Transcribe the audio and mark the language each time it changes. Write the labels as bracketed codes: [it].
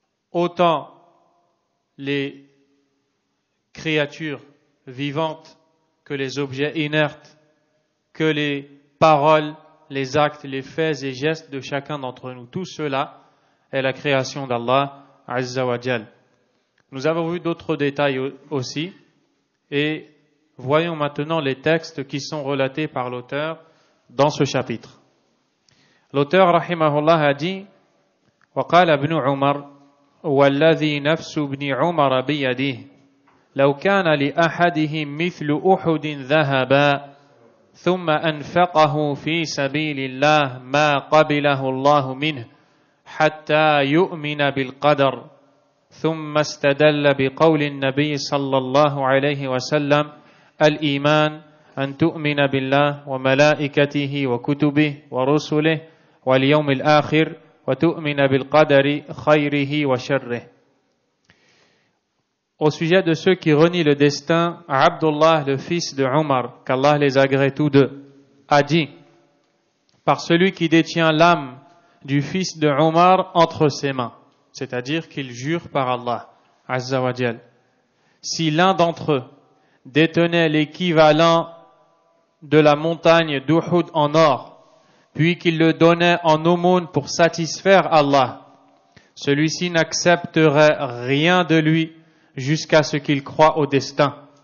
[fr] Autant les créatures vivantes que les objets inertes, que les paroles, les actes, les faits et gestes de chacun d'entre nous. Tout cela est la création d'Allah Azza wa Jal. Nous avons vu d'autres détails aussi et voyons maintenant les textes qui sont relatés par l'auteur dans ce chapitre. L'auteur rahimahullah a dit [ar] وقال ابن عمر والذي نفس ابن عمر بيده لو كان لأحدهم مثل أحد ذهبا ثم أنفقه في سبيل الله ما قبله الله منه حتى يؤمن بالقدر ثم استدل بقول النبي صلى الله عليه وسلم الإيمان أن تؤمن بالله وملائكته وكتبه ورسله واليوم الآخر وتؤمن بالقدر خيره وشره. [fr] Au sujet de ceux qui renient le destin, Abdullah, le fils de Omar, qu'Allah les agrée tous deux, a dit: par celui qui détient l'âme du fils de Omar entre ses mains, c'est-à-dire qu'il jure par Allah Azza wa Jal, si l'un d'entre eux détenait l'équivalent de la montagne d'Uhud en or, puis qu'il le donnait en aumône pour satisfaire Allah, celui-ci n'accepterait rien de lui jusqu'à ce qu'il croie au destin.